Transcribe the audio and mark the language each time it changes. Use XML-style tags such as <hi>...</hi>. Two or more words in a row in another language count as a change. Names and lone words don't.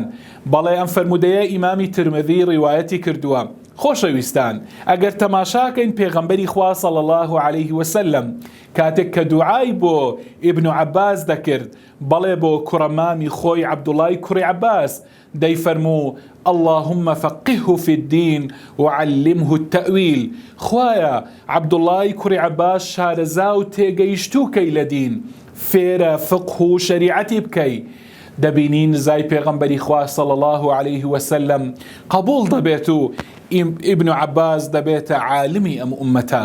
<ckb>بەڵێ ئەم فەرمودەیە ئیمامی ترمذی ڕیوایەتی کردووە. خۆشەویستان، ئەگەر تەماشاکەین پێغەمبەری خوا</ckb> <ar>صلی الله عليه وسلم</ar> <ckb>کاتێک کە دوعای بۆ ئیبن عەباس دەکرد، بەڵێ بۆ کوڕەمامی خۆی عەبدوڵای کوڕی عەباس، دەیفەرموو:</ckb> <ar>اللهم فقهه في الدين وعلمه التأويل.</ar> <ckb>خوایا عەبدوڵای کوڕی عەباس شارەزا و تێگەیشتووکەی لە دین، فێرە فقه و شەریعەتی بکەی. دەبینی نزای پێغەمبەری خوا</ckb> <ar>صلی الله عليه وسلم</ar> <ckb>قبوڵ دەبێت و ئیبن عەباس دەبێتە عالمی ئەم ئومەتە.</ckb>